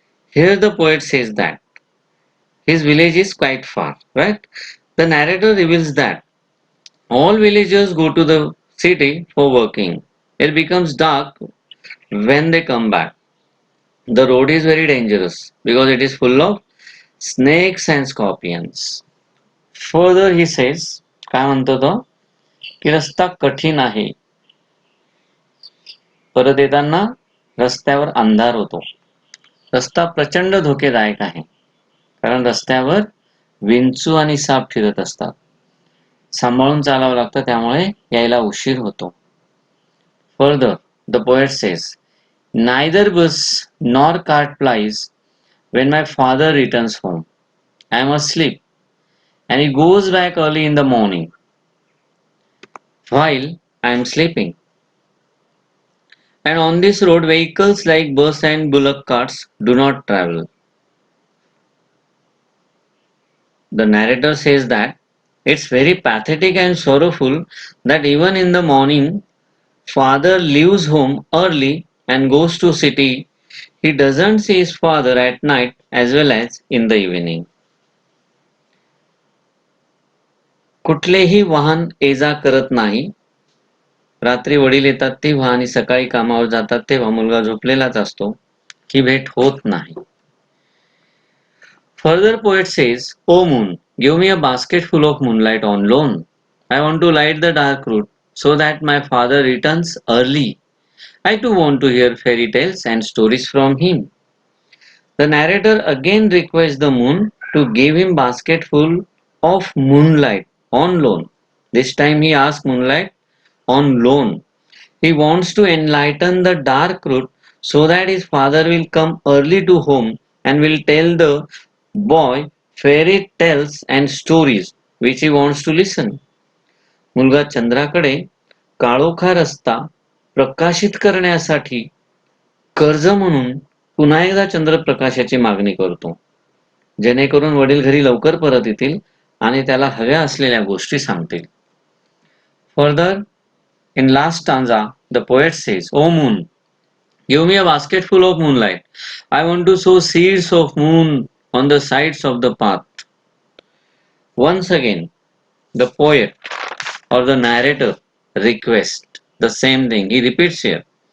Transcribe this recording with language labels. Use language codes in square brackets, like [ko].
[en] Here the poet says that his village is quite far, right? The narrator reveals that all villagers go to the city for working. It becomes dark when they come back. The road is very dangerous because it is full of snakes and scorpions. Further he says, [mr] काय म्हणतो तो की रस्ता कठीण आहे. परत येताना रस्त्यावर अंधार होतो. रस्ता प्रचंड धोकेदायक आहे कारण रस्त्यावर विंचू आणि साप फिरत असतात. सांभाळून चालावं लागतं त्यामुळे यायला उशीर होतो. [en] Further, the poet says, Neither bus nor cart plies when my father returns home. I am asleep, and he goes back early in the morning while I am sleeping. And on this road, vehicles like bus and bullock carts do not travel. The narrator says that it's very pathetic and sorrowful that even in the morning, father leaves home early and goes to city. He doesn't see his father at night as well as in the evening. [mr] कुठलेही वाहन ये जा करत नाही. रात्री वडील येतात तेव्हा आणि सकाळी कामावर जातात तेव्हा मुलगा झोपलेलाच असतो. ही भेट होत नाही. [en] Further poet says, O moon, give me a basket full of moonlight on loan. I want to light the dark route so that my father returns early. I too want to hear fairy tales and stories from him. The narrator again requests the moon to give him basket full of moonlight on loan. This time he asks moonlight on loan. He wants to enlighten the dark route so that his father will come early to home and will tell the boy fairy tales and stories which he wants to listen. [mr] मुलगा चंद्राकडे काळोखा रस्ता प्रकाशित करण्यासाठी कर्ज म्हणून पुन्हा एकदा चंद्रप्रकाशाची मागणी करतो जेणेकरून वडील घरी लवकर परत येतील आणि त्याला हव्या असलेल्या गोष्टी सांगतील. [en] Further, in last stanza, the poet says, O moon, give me a basket full of moonlight. I want to sow seeds of moon on the sides of the path. Once again, the poet or the narrator requests the same thing. He repeats here.